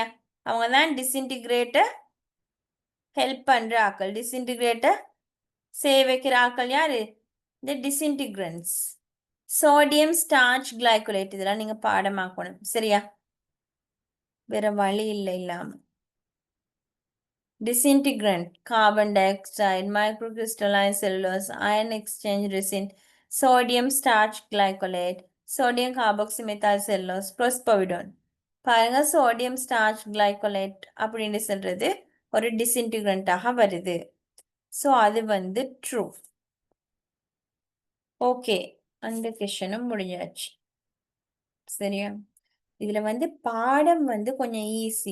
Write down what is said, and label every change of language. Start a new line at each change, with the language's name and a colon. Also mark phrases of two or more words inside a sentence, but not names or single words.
Tamil: அவங்க தான்
English: disintegrate help
Tamil: பண்ற ஆக்கள். டிஸ்இன்டிகிரேட்டை செய்ய வைக்கிற ஆக்கள் யாரு? இந்த டிஸ்இன்டிகிரன்ஸ்.
English: sodium starch glycolate
Tamil: இதெல்லாம் நீங்க பாடமாக்கணும். சரியா? வேற வழி இல்லை இல்லாம.
English: Disintegrant, carbon dioxide, microcrystalline cellulose, ion exchange resin, sodium starch glycolate, sodium carboxymethyl cellulose, prospovidone.
Tamil: பாருங்க,
English: sodium starch glycolate
Tamil: அப்படின்னு சொல்றது ஒரு டிஸ்இன்டிகிரண்டாக வருது. ஸோ அது வந்து ட்ரூ. ஓகே, அந்த கொஷனும் முடிஞ்சாச்சு. சரியா? இதுல வந்து பாடம் வந்து கொஞ்சம் ஈஸி.